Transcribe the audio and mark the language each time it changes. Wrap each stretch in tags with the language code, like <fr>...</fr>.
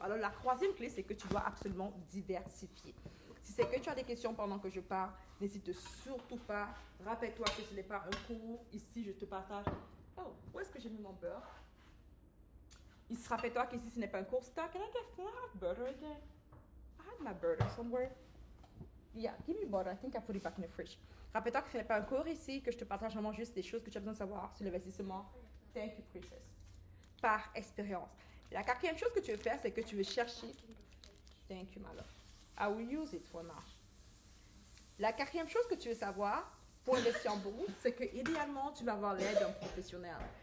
<fr>Alors, la troisième clé, c'est que tu dois absolument diversifier. Si c'est que tu as des questions pendant que je parle, n'hésite surtout pas. Rappelle-toi que ce n'est pas un cours. Ici, je te partage. Oh, où est-ce que j'ai mis mon beurre? Rappelle-toi qu'ici, ce n'est pas un cours.</fr> <en>Can I have butter again? I had my butter somewhere. Yeah, give me butter. I think I put it back in the fridge.</en> <fr>Rappelle-toi que ce n'est pas un cours ici, que je te partage vraiment juste des choses que tu as besoin de savoir sur l'investissement.</fr> <en>Thank you, Princess.</en> <fr>Par expérience. La quatrième chose que tu veux faire, c'est que tu veux chercher.</fr> <en>Thank you, my love. I will use it for now.</en> <fr>La quatrième chose que tu veux savoir pour investir en bourse, c'est que idéalement, tu vas avoir l'aide d'un professionnel.</fr>